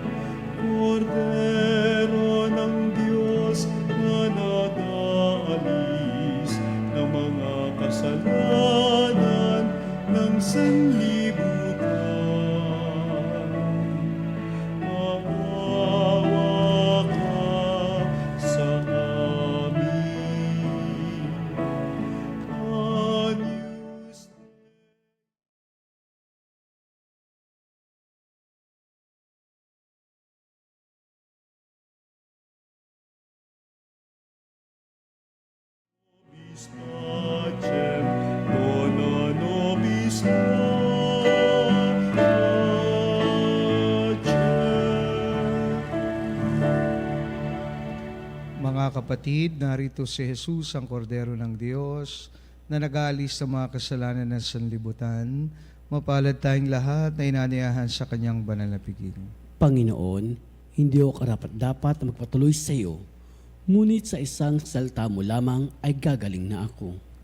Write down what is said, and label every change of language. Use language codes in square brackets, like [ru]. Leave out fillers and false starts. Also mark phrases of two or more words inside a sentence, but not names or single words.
[tl] Kordero ng Diyos na nag-aalis ng mga kasalanan ng sanlibutan. Maawa ka sa amin. [la] Agnus Dei pacem, dona nobis pacem. [tl] Mga kapatid, narito si Jesus, ang kordero ng Diyos, na nag-aalis sa mga kasalanan ng sanlibutan. Mapalad tayong lahat na inaniyahan sa kanyang banal na piging. Panginoon, hindi ako karapat-dapat na magpatuloy sa iyo, ngunit sa isang salita mo lamang ay gagaling na ako.